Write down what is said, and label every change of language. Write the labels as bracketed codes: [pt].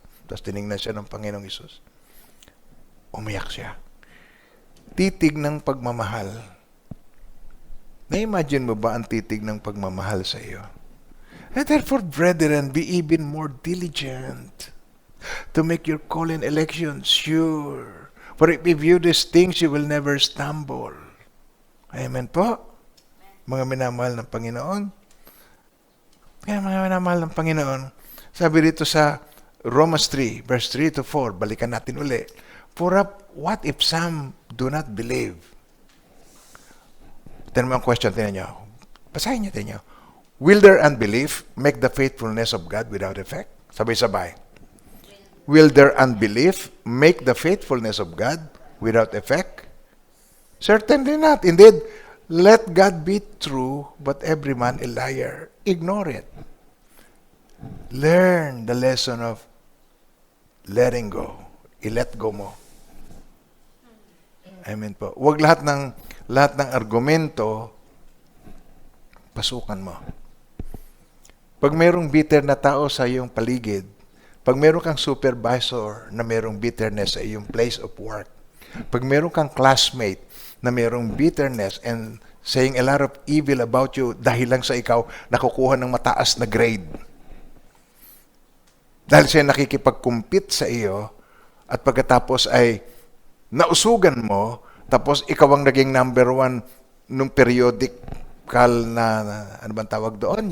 [tl] Tapos tinignan siya ng Panginoong Isus. Umiyak siya. Titig ng pagmamahal. Na-imagine mo ba ang titig ng pagmamahal sa iyo? [en] And therefore, brethren, be even more diligent to make your call and election sure. For if you view these things, you will never stumble. [tl] Amen po? Mga minamahal ng Panginoon. Kaya mga minamahal ng Panginoon, sabi dito sa Romans 3, verse 3 to 4, balikan natin uli. [en] For what if some do not believe? [tl] Tignan mo ang question, tignan nyo. Basahin nyo, tignan nyo. [en] Will their unbelief make the faithfulness of God without effect? [tl] Sabay-sabay. [en] Will their unbelief make the faithfulness of God without effect? Certainly not. Indeed, let God be true, but every man a liar. Ignore it. Learn the lesson of letting go. [tl] I-let go mo. Amen po. Huwag lahat ng argumento, pasukan mo. Pag mayroong bitter na tao sa iyong paligid, pag mayroong kang supervisor na mayroong bitterness sa iyong [en] place of work, [tl] pag mayroong kang classmate na mayroong [en] bitterness and saying a lot of evil about you [tl] dahil lang sa ikaw nakukuha ng mataas na grade, dahil siya nakikipag-compete sa iyo at pagkatapos ay nausugan mo, tapos ikaw ang naging number one nung periodical na, ano bang tawag doon?